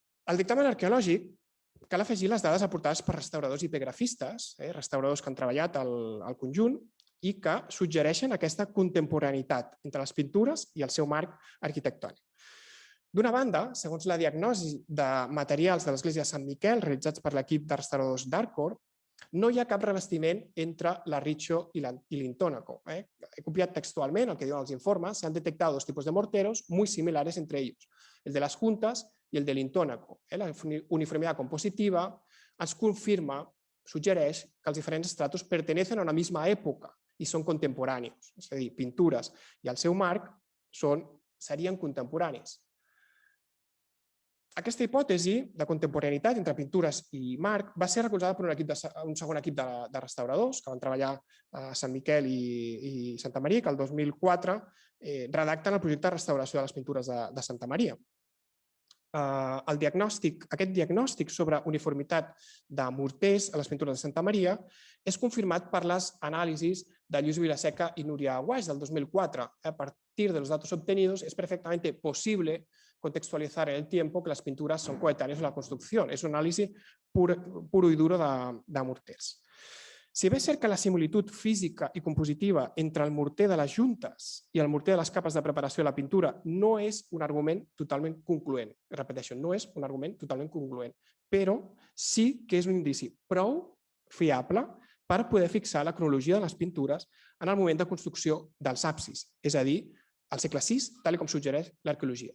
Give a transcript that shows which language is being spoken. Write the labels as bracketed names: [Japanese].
[Catalan] Al dictamen arqueològic cal afegir les dades aportades per restauradors i epigrafistes, restauradors que han treballat al conjunt i que suggereixen aquesta contemporaneïtat entre les pintures i el seu marc arquitectònic. D'una banda, segons la diagnosi de materials de l'església de Sant Miquel realitzats per l'equip de restauradors d'Arcor, no hi ha cap revestiment entre l'arritxo i l'intònaco. He copiat textualment el que diuen els informes. [Spanish] Se han detectado dos tipos de morteros muy similares entre ellos, el de las juntas y el del intónaco. La uniformidad compositiva [Catalan] ens confirma, suggereix, que els diferents [Spanish] estratos pertenecen a una misma [Catalan] època i són contemporanis. És a dir, pintures i el seu marc serien contemporanis. Aquesta hipòtesi de contemporaneïtat entre pintures i marc va ser recolzada per un segon equip de restauradors que van treballar a Sant Miquel i Santa Maria, que el 2004 redacten el projecte de restauració de les pintures de Santa Maria. Aquest diagnòstic sobre uniformitat de morters a les pintures de Santa Maria és confirmat per les anàlisis de Lluís Vilaseca i Núria Guaix del 2004. [Spanish] A partir de los datos obtenidos es perfectamente posible contextualizar en el tiempo que las pinturas son coetáneas de la construcción. Es un análisis puro y duro de morters. [Catalan] Si bé és cert que la similitud física i compositiva entre el morter de les juntes i el morter de les capes de preparació de la pintura no és un argument totalment concloent, repeteixo, no és un argument totalment concloent, però sí que és un indici prou fiable per poder fixar la cronologia de les pintures en el moment de construcció dels absis, és a dir, al segle VI, tal com suggereix l'arqueologia.